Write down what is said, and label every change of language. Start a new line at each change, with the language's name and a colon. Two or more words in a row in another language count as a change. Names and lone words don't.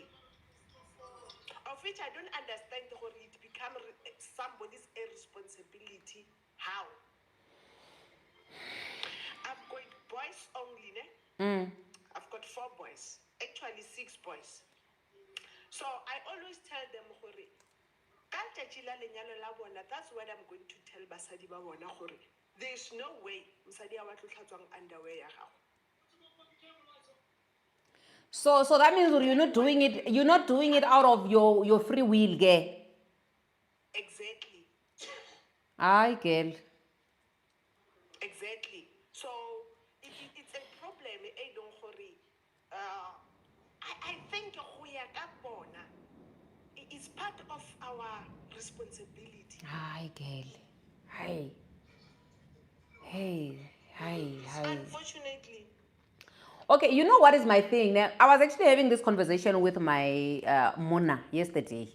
English: Of which I don't understand how it become somebody's responsibility. How? I've got boys only, ne? I've got 4 boys. Actually 6 boys. So I always tell them
Southern Sotho: hore ka tšatši la lenyalo la bona,
English: that's what I'm going to tell
Southern Sotho: basadi ba bona hore
English: there's no way
Southern Sotho: mosadi a wa tlo hlatswang underwear ya gago.
English: So that means you're not doing it out of your free will, girl. Exactly. Aye, girl. Exactly. So it's a problem. Don't worry. I think
Southern Sotho: go ya ka bona,
English: it's part of our responsibility. Aye, girl. Hey. Hey. Hey. Hey. Unfortunately. Okay, you know what is my thing? Now, I was actually having this conversation with my Mona yesterday.